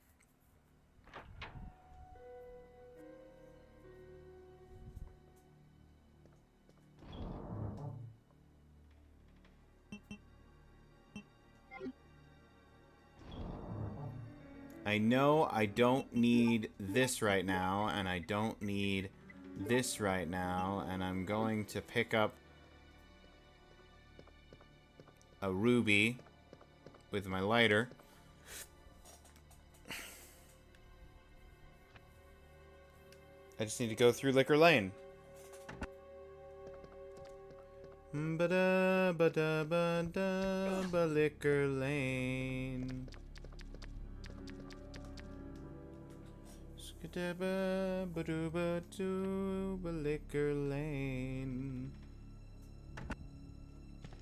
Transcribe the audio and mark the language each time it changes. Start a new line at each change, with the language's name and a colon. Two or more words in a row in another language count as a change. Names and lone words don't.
English: I know I don't need this right now, and I don't need this right now, and I'm going to pick up a ruby with my lighter. I just need to go through Liquor Lane. Ba-da, ba-da, ba-da, ba, Liquor Lane. Skidaba, ba-doo-ba, doo, ba, Liquor Lane.